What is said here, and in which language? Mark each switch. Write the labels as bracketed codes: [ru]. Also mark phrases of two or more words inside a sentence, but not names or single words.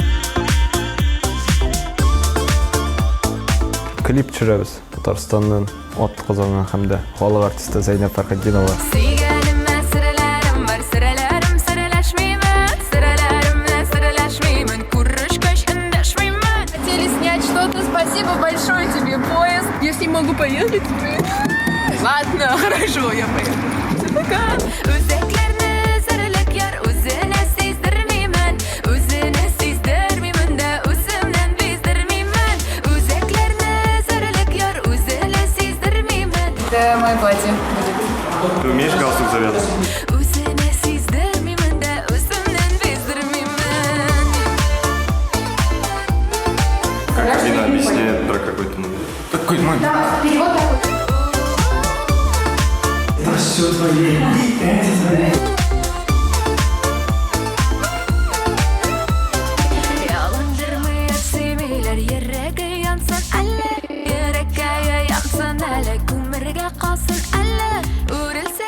[tt] Клип төшерәбез. Татарстанның ат кызына һәм дә халык артисты Зәйнәп Фәрхетдинова. Сөйгәнемә серләрем бар, серләрем серләшмимен, серләремне серләшмимен, күрешкәч эндәшмимен. [ru] Хотели снять что-то. Спасибо большое тебе, поезд. Если могу поехать. Ладно, хорошо, я поеду. Пока. [tt] Үзәкләрне серлек яр, үзенә сиздермимен, үзенә сиздермимен дә үземнән биздермимен. Үзәкләрне серлек яр, үзенә сиздермимен. [ru] Это мое платье. Ты умеешь галстук завязывать? [tt] Үзенә сиздермимен дә үземнән биздермимен. [ru] Лина объясняет про какой-то момент. Какой момент? [tt] Ялындырмый сөймейләр, йөрәге янсын әллә, йөрәккә янсын әллә, күмергә калсын әллә, үрелсә